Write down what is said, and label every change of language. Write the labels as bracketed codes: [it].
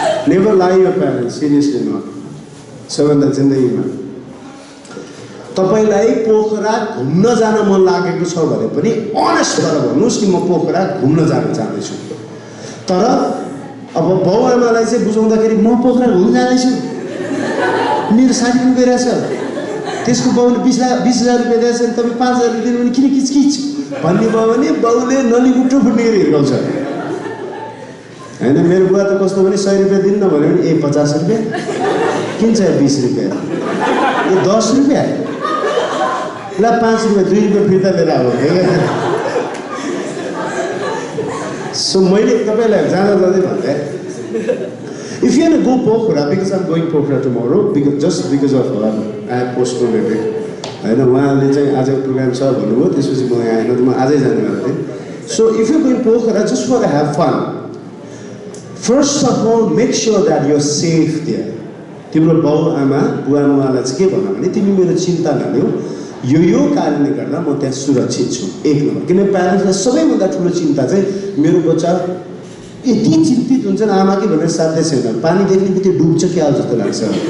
[en] Never lie your parents, seriously not. [ne] सबभन्दा जिन्दगीमा तपाईलाई पोखरा घुम्न जान मन लागेको छ भने पनि अनेस्ट भएर भन्नुस् कि म पोखरा घुम्न जान चाहन्छु। तर अब बाउआमालाई चाहिँ बुझाउँदाखेरि म पोखरा घुम्न जाँदैछु, मेरो साथी पनि गइरहेछ, त्यसको बाउले 20,000 रुपियाँ दिएछ भने तपाईँ 5,000 दिनु भने किन किचकिच भन्ने भयो भने बाउले नलीमुट्टो फुट्ने गरी हिर्काउँछ हैन। मेरो बुवा त कस्तो भने 100 रुपियाँ दिन्न भन्यो भने ए 50 रुपियाँ किन चाहिँ 20 रुपियाँ ए 10 रुपियाँ ल 5 रुपियाँ 2 रुपियाँ फिर्ता लिएर आऊ। सो मैले तपाईलाई जाँदै भन्दै [en] if you want to go Pokhara, because I'm going Pokhara tomorrow, just because of I have postponed it हैन। [ne] उहाँले चाहिँ आज प्रोग्राम छ भन्नुभयो, त्यसपछि म यहाँ आएन, म आजै जाने वाला थिएँ। [en] So if you're going Pokhara just for to have fun, first of all make sure that you're safe there. [ne] तिम्रो बाउ-आमा बुवा-आमालाई चाहिँ के भन्नु भने तिमी मेरो चिन्ता नलिऊ, यो कारणले गर्दा म त्यहाँ सुरक्षित छु। एक नम्बर, किन प्यारेन्ट्सलाई सबैभन्दा ठुलो चिन्ता चाहिँ मेरो बच्चा यति चिन्तित हुन्छन् आमा कि भनेर साध्य छैन। पानी देख्ने बित्तिकै डुब्छ क्या जस्तो लाग्छ।